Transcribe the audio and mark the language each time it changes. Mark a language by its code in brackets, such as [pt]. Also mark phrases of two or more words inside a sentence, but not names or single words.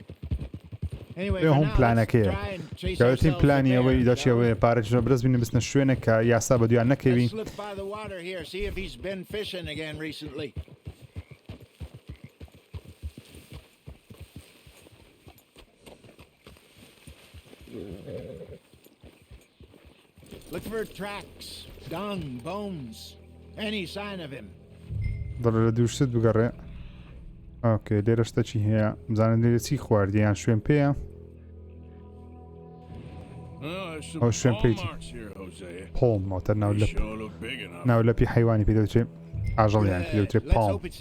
[en] Anyway, for now, let's try and chase ourselves Let's look by the water here, see if he's been fishing again recently. Look for tracks, dung, bones, any sign of him. [ckb] دەڵێ لە دووشت بگەڕێ. ئۆکێ لێرە شتە چی هەیە؟ بزانن لێرە چی خواردی یان شوێن پێیە؟ ئەو شوێن پێیتی پۆڵم مۆتەر ناو لەپی حیوانی پێ دەوترێت ئاژەڵیان پێ دەوترێت پاڵم.